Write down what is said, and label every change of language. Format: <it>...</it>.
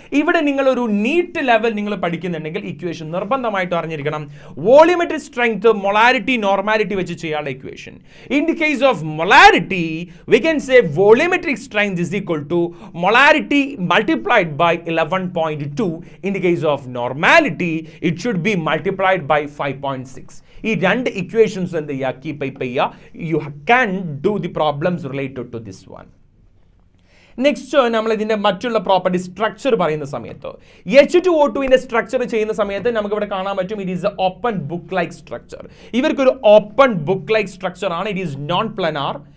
<ml>ഇവിടെ നിങ്ങൾ ഒരു നീറ്റ് ലെവൽ നിങ്ങൾ പഠിക്കുന്നുണ്ടെങ്കിൽ ഇക്വേഷൻ നിർബന്ധമായിട്ട് അറിഞ്ഞിരിക്കണം. വോളിയോമെട്രിക് സ്ട്രെങ്ത്, മൊളാരിറ്റി, നോർമാലിറ്റി വെച്ച് ചെയ്യാനുള്ള equation.</ml> <en>In the case of molarity we can say volumetric strength is equal to molarity multiplied by 11.2. In the case of normality, it should be multiplied by 5.6.</en> <ml>ഈ രണ്ട് equations എന്ത് ചെയ്യുക? Keep ചെയ്യുക.</ml> <en>You can do the problems related to this one.</en> <ml>Next, നമ്മൾ ഇതിൻ്റെ മറ്റുള്ള property structure പറയുന്ന സമയത്ത് H2O2 സ്ട്രക്ചർ ചെയ്യുന്ന സമയത്ത് നമുക്ക് ഇവിടെ കാണാൻ പറ്റും,</ml> <en>It is a open book like structure.</en> <ml>ഇവർക്കൊരു ഓപ്പൺ ബുക്ക് ലൈക്ക് സ്ട്രക്ചർ ആണ്.</ml> <en>It is non planar.</en>